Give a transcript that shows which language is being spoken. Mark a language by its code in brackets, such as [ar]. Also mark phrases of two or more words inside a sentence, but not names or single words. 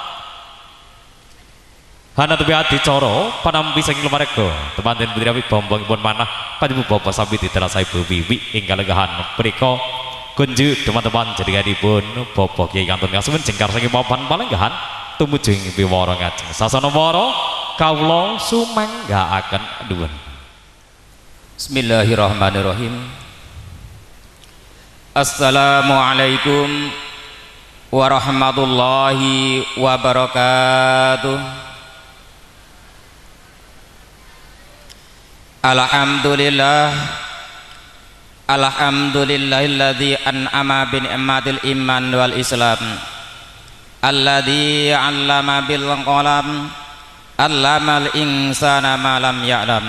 [jv] hanetepi adicara panampi saking keluarga temanten putri awit bombongipun manah panjenengan Bapak sami ditelasa Ibu Wiwi ingkang lenggahan mriku kunjuk teman-teman jenenganipun Bapak Kyai Kantun kasuwun jengkar saking papan palenggahan tumuju ing wiwara ngajeng sasana wara kawula sumanggaaken nuwun. [ar] بسم الله الرحمن الرحيم. السلام عليكم ورحمة الله وبركاته. الحمد لله الذي أنعم بنعمة الإيمان والإسلام الذي علم بالقلم علم الإنسان ما لم يعلم.